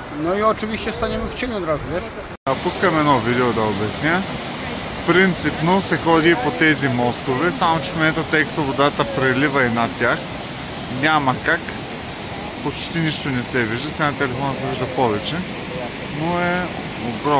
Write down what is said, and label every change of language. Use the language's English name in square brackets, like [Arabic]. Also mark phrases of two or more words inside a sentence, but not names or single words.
[Polish] No i oczywiście staniemy w cieniu od razu, wiesz? [Bulgarian] Пускам едно видео да обясня. Принципно се ходи по тези мостове, само че в момента, тъй като водата прелива и над тях, няма как. Почти нищо не се вижда. Сега на телефона се вижда повече. Но е огромно нещо.